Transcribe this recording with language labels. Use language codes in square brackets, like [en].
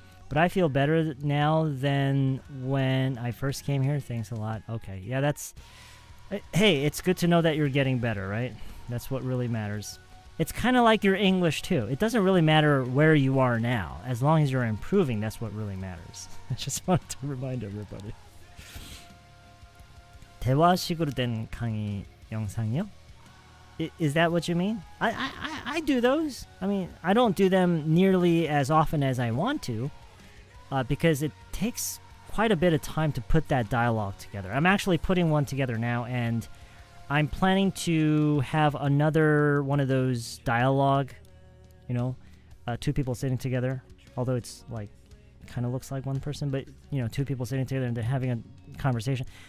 [en] But I feel better now than when I first came here. Thanks a lot. Okay, yeah, that's... Hey, it's good to know that you're getting better, right? That's what really matters. It's kind of like your English, too. It doesn't really matter where you are now. As long as you're improving, that's what really matters. I just wanted to remind everybody. [ko] 대화식으로 된 강의 영상이요? [en] Is that what you mean? I do those. I mean, I don't do them nearly as often as I want to, because it takes quite a bit of time to put that dialogue together. I'm actually putting one together now, and I'm planning to have another one of those dialogue, you know, two people sitting together, although it's like, kind of looks like one person, but, you know, two people sitting together and they're having a conversation.